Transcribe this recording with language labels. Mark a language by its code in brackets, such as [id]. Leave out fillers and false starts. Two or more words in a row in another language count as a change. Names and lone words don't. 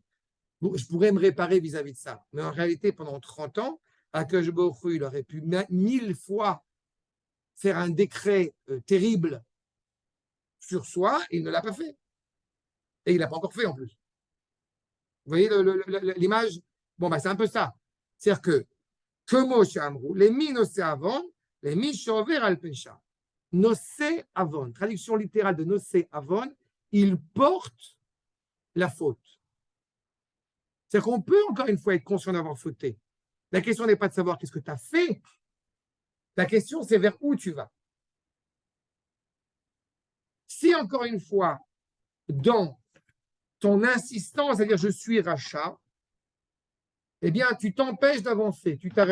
[fr] Je pourrais me réparer vis-à-vis de ça. Mais en réalité, pendant 30 ans, [he] הקדוש ברוך הוא, [fr] il aurait pu 1000 fois faire un décret terrible sur soi, et il ne l'a pas fait. Et il ne l'a pas encore fait en plus. Vous voyez l'image? Bon, c'est un peu ça. C'est-à-dire que, [he] les מי נושא עוון, les מי שובר על פשע. נושא עוון, [fr] traduction littérale de [he] נושא עוון, [fr] il porte la faute. C'est-à-dire qu'on peut encore une fois être conscient d'avoir fauté. La question n'est pas de savoir qu'est-ce que tu as fait. La question, c'est vers où tu vas. Si encore une fois, dans ton insistance, c'est-à-dire je suis rachat, eh bien, tu t'empêches d'avancer, tu t'arrêtes.